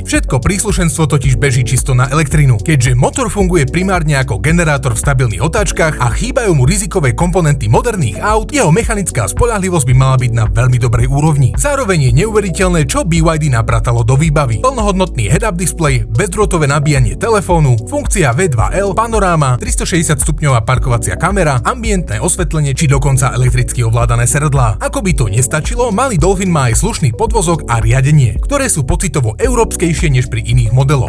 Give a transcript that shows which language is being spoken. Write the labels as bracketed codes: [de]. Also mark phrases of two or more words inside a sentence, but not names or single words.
[sk] Všetko príslušenstvo totiž beží čisto na elektrinu, keďže motor funguje primárne ako generátor v stabilných otáčkach a chýbajú mu rizikové komponenty moderných aut, jeho mechanická spoľahlivosť by mala byť na veľmi dobrej úrovni. Zároveň je neuveriteľné, čo BYD napratalo do výbavy. Plnohodnotný [en] head-up display, [sk] bezdrôtové nabíjanie telefónu, funkcia V2L, panoráma, 360 stupňová parkovacia kamera, ambientné osvetlenie či dokonca elektricky ovládané sedadlá. Ako by to nestačilo, malý Dolphin má aj slušný podvozok a riadenie, ktoré sú pocitovo európskejšie než pri iných modeloch.